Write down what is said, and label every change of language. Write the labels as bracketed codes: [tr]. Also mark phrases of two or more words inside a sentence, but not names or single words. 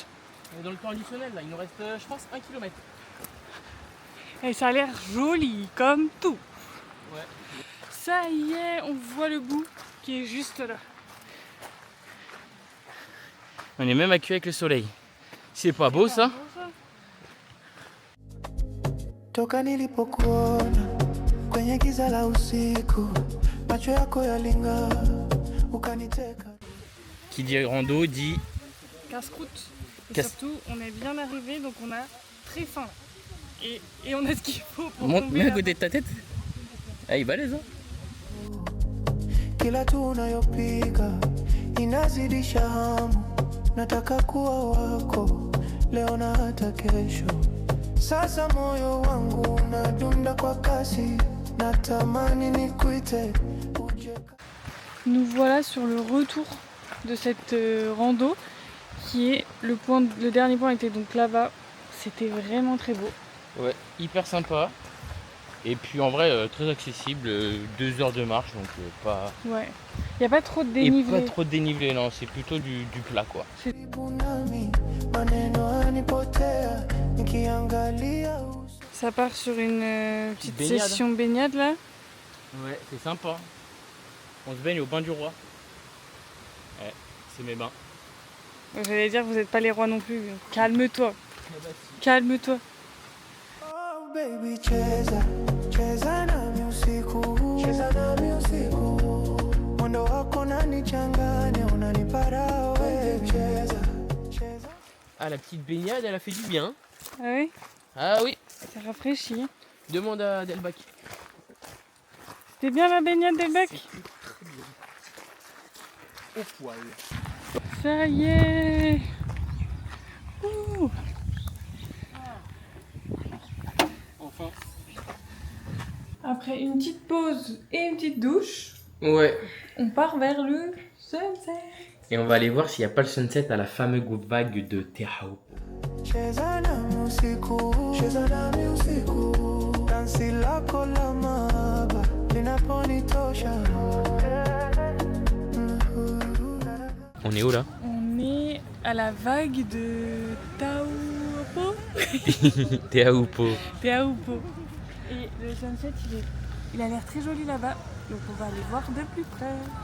[fr] On est dans le temps additionnel là, il nous reste je pense 1 km. Et ça a l'air joli comme tout. Ouais. Ça y est, on voit le bout qui est juste là. On est même accueilli avec le soleil. C'est pas beau ça? [sw] Toka nilipokuona kwenye giza la usiku, macho yako yalinga ukaniteka. [fr] Qui dit rando dit Casse-croûte. Et Casse- surtout, on est bien arrivé, donc on a très faim. Et on a ce qu'il faut pour monte, tomber mets à là. côté de ta tête. Ah, il balèze hein. [sw] Kila tu unayopika inazidisha hamu, nataka kuwa wako leo na hata kesho. Sasa moyo wangu unadunda kwa kasi, natamani nikuite uje. [fr] Nous voilà sur le retour de cette rando qui est le dernier point était donc là-bas. C'était vraiment très beau. Ouais, hyper sympa. Et puis en vrai très accessible, 2 heures de marche donc pas. Ouais. Il n'y a pas trop de Et dénivelé. pas trop de dénivelé, non, c'est plutôt du plat quoi. [sw] Karibu nami, maneno yanipotea, nikiangalia uso. [fr] Ça part sur une petite Baignade. session baignade là. Ouais, c'est sympa. On se baigne au bain du roi. Ouais, c'est mes bains. J'allais dire, vous n'êtes pas les rois non plus. Calme-toi. Calme-toi. [en] Oh baby [sw] cheza, cheza nami usiku, cheza nami usiku. Mwendo wako unanichanganya, unanipara wewe. Cheza, cheza. [fr] Ah, la petite baignade, elle a fait du bien. Ah oui, Ah oui, ça rafraîchit. demande à Delbac. C'était bien la baignade des becs. Au poil. Ça y est. Ouh. Après une petite pause et une petite douche, Ouais. on part vers le sunset. Et on va aller voir s'il n'y a pas le sunset à la fameuse vague de Teahupoo. [sw] Cheza nami usiku, dansi lako la mahaba linaponitosha. [fr] On est où là? On est à la vague de Teahupoo. Teahupoo. Teahupoo. Et le sunset, il a l'air très joli là-bas. Donc on va aller voir de plus près.